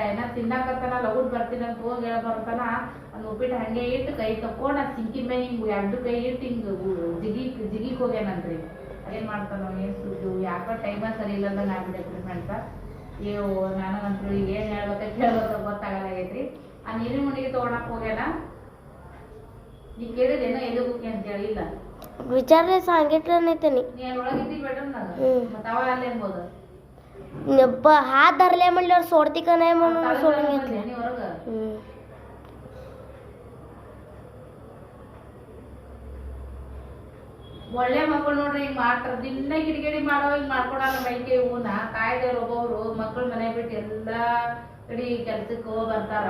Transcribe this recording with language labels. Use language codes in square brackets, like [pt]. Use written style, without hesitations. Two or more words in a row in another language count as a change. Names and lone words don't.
[kn] ಏನೋ ತಿನ್ನಾಕತ್ತಾನ, ಲಗುಟ್ ಬರ್ತೀನಿ ಅಂತ ಹೋಗಿ ಹೇಳ ಬರ್ತಾನ. ಒಂದು ಉಪ್ಪಿಟ್ಟು ಹಂಗೆ ಇಟ್ಟು ಕೈ ತಕ್ಕೊಂಡು ಅದು ಸಿಂಕಿನ ಮೇಲೆ ಹಿಂಗೆ ಎರಡು ಕೈ ಇಟ್ಟು ಹಿಂಗೆ ಜಿಗಿಕ್ ಹೋಗ್ಯಾನಂತ್ರಿ. ಏನು ಮಾಡ್ತಾನೋ ಏನು ಸುದ್ದು, ಯಾಕೋ ಟೈಮ ಸರಿ ಇಲ್ಲದಂಗೆ ಆಗ್ಬಿಟ್ಟೈತ್ರಿ ಫ್ರೆಂಡ್ಸ. ಅಯ್ಯೋ ನನಗಂತೂ ಏನು ಹೇಳ್ಬೇಕ ಕೇಳ್ಬೇಕ ಗೊತ್ತಾಗಲಾಗೈತ್ರಿ. ಆ ನೀರಿನ ಹುಡುಗಿ ತೊಗೊಳಕ್ ಹೋಗ್ಯಾನ. ನೀ ಕೇಳಿದೇನೋ ಎಲ್ಲಿ ಹೋಗಿ ಅಂತೇಳಿ. ಇಲ್ಲ [mr] विचारले सांगितलं नाही त्यांनी. [kn] ನೀನು ಒಳಗಿದ್ದಿ बेडरूमನಾಗ ಮತ್ತೆ ಅವ ಅಲ್ಲಿ ಎಂಬೋದು [mr] हात धरले म्हणल्यावर सोडती का नाही म्हणून सोडून घेतले. [kn] ನೀ ಹೊರಗ ಒಳ್ಳೆ ಮಕ್ಕಳು ನೋಡ್ರಿ ಹಿಂಗ್ ಮಾಡ್ತಾರ. ದಿನ ಕಿಡಿಗೇಡಿ ಮಾಡೋ ಹಿಂಗ್ ಮಾಡ್ಕೊಡಲ್ಲ ಮೈಕೆ ಹೂನ. ಕಾಯ್ದೇವ್ರು ಒಬ್ಬೊಬ್ರು ಮಕ್ಕಳು ಮನೆ ಬಿಟ್ಟು ಎಲ್ಲಾ ಕಡೆ ಕೆಲ್ಸಕ್ಕೆ ಹೋಗಿ ಬರ್ತಾರ.